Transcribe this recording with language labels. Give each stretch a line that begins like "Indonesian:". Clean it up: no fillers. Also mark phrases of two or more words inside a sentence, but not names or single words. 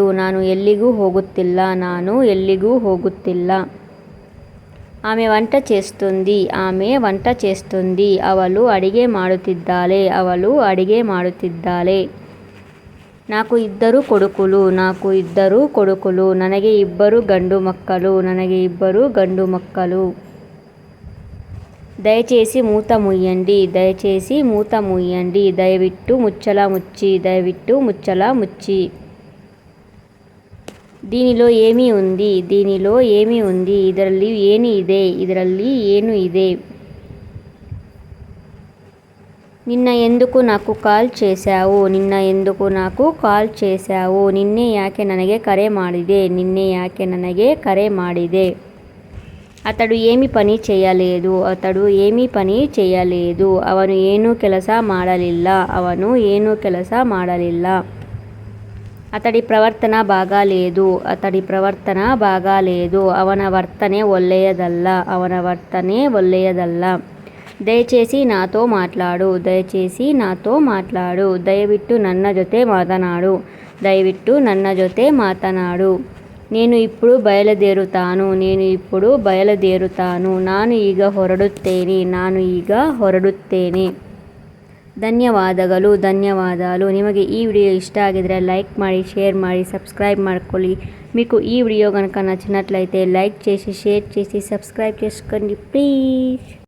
Kannada: ನಾನು ಎಲ್ಲಿಗೂ ಹೋಗುತ್ತಿಲ್ಲ, ನಾನು ಎಲ್ಲಿಗೂ ಹೋಗುತ್ತಿಲ್ಲ.
Telugu: ఆమె వంట చేస్తుంది, ఆమె వంట చేస్తుంది.
Kannada: ಅವಳು ಅಡಿಗೆ ಮಾಡುತ್ತಿದ್ದಾಳೆ, ಅವಳು ಅಡಿಗೆ ಮಾಡುತ್ತಿದ್ದಾಳೆ.
Telugu: నాకు ఇద్దరు కొడుకులు, నాకు ఇద్దరు కొడుకులు.
Kannada: ನನಗೆ ಇಬ್ಬರು ಗಂಡು ಮಕ್ಕಳು, ನನಗೆ ಇಬ್ಬರು ಗಂಡು ಮಕ್ಕಳು.
Telugu: దయచేసి మూత ముయ్యండి, దయచేసి మూత ముయ్యండి.
Kannada: ದಯವಿಟ್ಟು ಮುಚ್ಚಳ ಮುಚ್ಚಿ, ದಯವಿಟ್ಟು ಮುಚ್ಚಳ ಮುಚ್ಚಿ.
Telugu: దీనిలో ఏమి ఉంది, దీనిలో ఏమి ఉంది.
Kannada: ಇದರಲ್ಲಿ ಏನು ಇದೆ, ಇದರಲ್ಲಿ ಏನು ಇದೆ.
Telugu: నిన్న ఎందుకు నాకు ಕಾಲ್ చేశావు, నిన్న ఎందుకు నాకు ಕಾಲ್ చేశావు.
Kannada: ನಿನ್ನೆ ಯಾಕೆ ನನಗೆ ಕರೆ ಮಾಡಿದೆ, ನಿನ್ನೆ ಯಾಕೆ ನನಗೆ ಕರೆ ಮಾಡಿದೆ.
Telugu: అతడు ఏమి పని చేయలేదు, అతడు ఏమి పని చేయలేదు.
Kannada: ಅವನು ಏನೂ ಕೆಲಸ ಮಾಡಲಿಲ್ಲ, ಅವನು ಏನೂ ಕೆಲಸ ಮಾಡಲಿಲ್ಲ.
Telugu: అతడి ప్రవర్తన బాగాలేదు, అతడి ప్రవర్తన బాగాలేదు.
Kannada: ಅವನ ವರ್ತನೆ ಒಳ್ಳೆಯದಲ್ಲ, ಅವನ ವರ್ತನೆ ಒಳ್ಳೆಯದಲ್ಲ.
Telugu: దయచేసి నాతో మాట్లాడు, దయచేసి నాతో మాట్లాడు.
Kannada: ದಯವಿಟ್ಟು ನನ್ನ ಜೊತೆ ಮಾತನಾಡು, ದಯವಿಟ್ಟು ನನ್ನ ಜೊತೆ ಮಾತನಾಡು.
Telugu: నేను ఇప్పుడు బయలుదేరుతాను, నేను ఇప్పుడు బయలుదేరుతాను.
Kannada: ನಾನು ಈಗ ಹೊರಡುತ್ತೇನೆ, ನಾನು ಈಗ ಹೊರಡುತ್ತೇನೆ. ಧನ್ಯವಾದಗಳು, ಧನ್ಯವಾದಾలు. ನಿಮಗೆ ಈ ವಿಡಿಯೋ ಇಷ್ಟ ಆಗಿದರೆ లైక్ ಮಾಡಿ, షేర్ ಮಾಡಿ, సబ్స్క్రైబ్ ಮಾಡ್ಕೊಳ್ಳಿ.
Telugu: మీకు ఈ వీడియో కనుక నచ్చినట్లయితే లైక్ చేసి, షేర్ చేసి, సబ్స్క్రైబ్ చేసుకోండి ప్లీజ్.